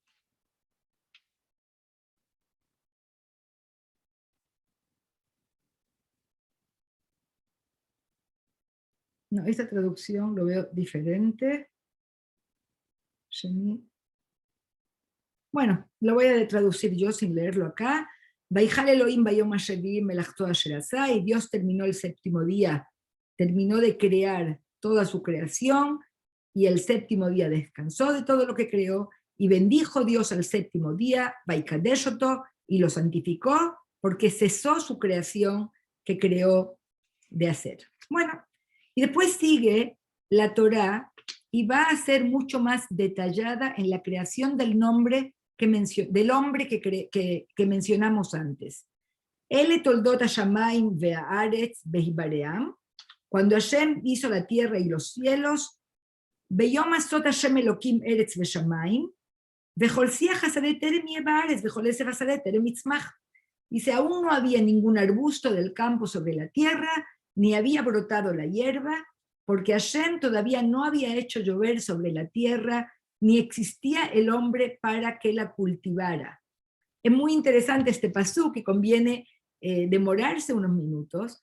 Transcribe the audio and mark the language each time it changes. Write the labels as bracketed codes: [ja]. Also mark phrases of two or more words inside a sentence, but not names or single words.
[es] No, esta traducción lo veo diferente. Bueno, lo voy a traducir yo sin leerlo acá. [he] ויכל אלהים ביום השביעי מלאכתו אשר עשה, [es] y Dios terminó el 7º día, terminó de crear toda su creación, y el 7º día descansó de todo lo que creó, y bendijo Dios al 7º día, Vaikadeshoto, y lo santificó, porque cesó su creación que creó de hacer. Bueno, y después sigue la Torá, y va a ser mucho más detallada en la creación del nombre del hombre que mencionamos antes. [he] אלה תולדות השמים והארץ בהבראם, [es] cuando Hashem hizo la tierra y los cielos, [he] ביום עשות השם אלקים ארץ ושמים וכל שיח השדה טרם יהיה בארץ וכל עשב השדה טרם יצמח. [es] Dice, aún no había ningún arbusto del campo sobre la tierra, ni había brotado la hierba, porque Hashem todavía no había hecho llover sobre la tierra, ni existía el hombre para que la cultivara. Es muy interesante este pasú, que conviene demorarse unos minutos.